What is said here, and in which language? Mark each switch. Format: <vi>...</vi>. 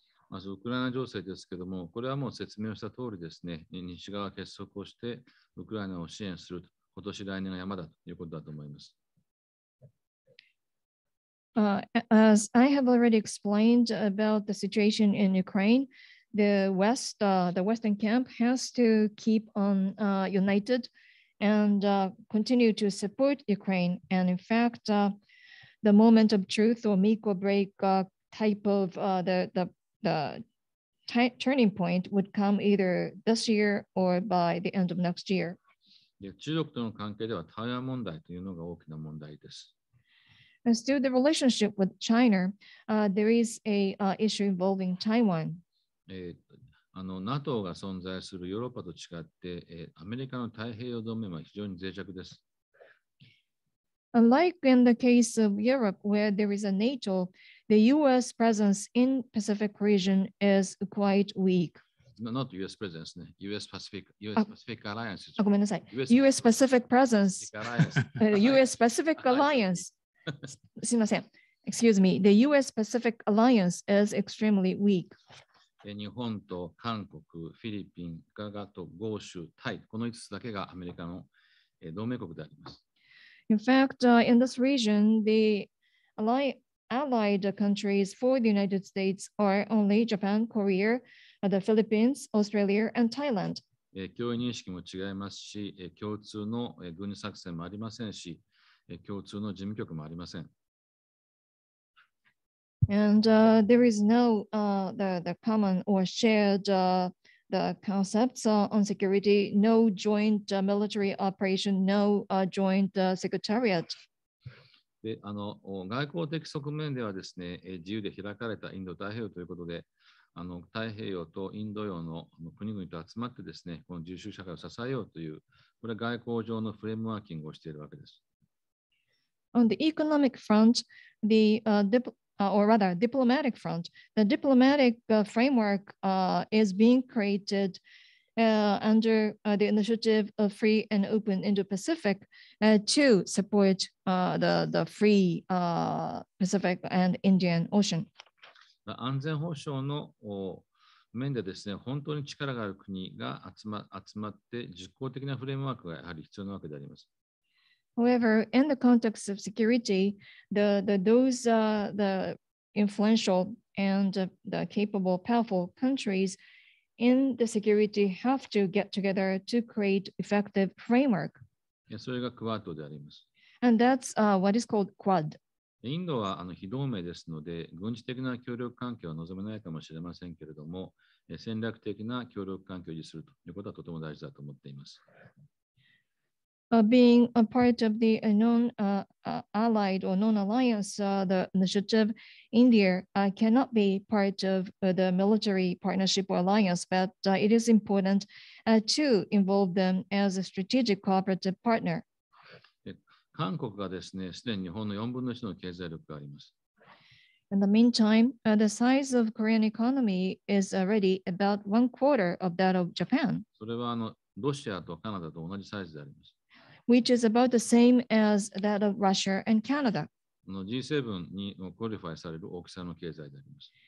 <ja>まずウクライナ情勢ですけれども、これはもう説明をした通りですね、西側結束をしてウクライナを支援すると、今年来年が山だということだと思います。</ja> <en>As I have already explained about the situation in Ukraine, the Western camp has to keep on united and continue to support Ukraine. And in fact, the moment of truth or make or break type of the turning point would come either this year or by the end of next year.</en> <ja>中国との関係では台湾問題というのが大きな問題です。</ja> <en>As to the relationship with China, there is a issue involving Taiwan.</en> <ja>NATO が存在するヨーロッパと違って、アメリカの太平洋同盟は非常に脆弱です。</ja> <en>Unlike in the case of Europe, where there is a NATO, the U.S. presence in Pacific region is quite weak. Not U.S. presence ね。US Pacific Alliance.</en> <ja>ごめんなさい。</ja> <en>US Pacific presence. US Pacific Alliance.</en> <ja>すみません。</ja> <en>Excuse me. The US Pacific Alliance is extremely weak.</en> <ja>日本と韓国、フィリピン、ガガと豪州、タイ、この5つだけがアメリカの同盟国であります。</ja> <en>In fact, in this region, the allied countries for the United States are only Japan, Korea, the Philippines, Australia, and Thailand.</en> <ja>脅威認識も違いますし、共通の軍事作戦もありませんし、共通の事務局もありません。</ja> <en>And there is no the common or shared the concepts on security, no joint military operation, no joint secretariat.</en> <ja>で外交的側面ではですね、自由で開かれたインド太平洋ということで、太平洋とインド洋の国々と集まってですね、この自由主義社会を支えようという、これは外交上のフレームワーキングをしているわけです。</ja> <en>On the economic front, or rather diplomatic front, the diplomatic framework is being created under the initiative of Free and Open Indo-Pacific to support the free Pacific and Indian Ocean.</en> <ja>安全保障の面でですね、本当に力がある国が集まって実効的なフレームワークがやはり必要なわけであります。</ja> <en>However, in the context of security, those the influential and the capable, powerful countries in the security have to get together to create effective framework.</en> <ja>それがクワッドであります。</ja> <en>And that's what is called Quad.</en> <ja>インドは非同盟ですので、軍事的な協力関係は望めないかもしれませんけれども、戦略的な協力関係を維持するということはとても大事だと思っています。</ja> <en>Being a part of the non-allied or non-alliance, the initiative, India cannot be part of the military partnership or alliance, but it is important to involve them as a strategic cooperative partner.</en> <ja>韓国がですね、すでに日本の4分の1の経済力があります。</ja> <en>In the meantime, the size of Korean economy is already about 1/4 of that of Japan.</en> <ja>それはロシアとカナダと同じサイズであります。</ja> <en>Which is about the same as that of Russia and Canada.</en> <ja>G7 にクオリファイされる大きさの経済であります。</ja>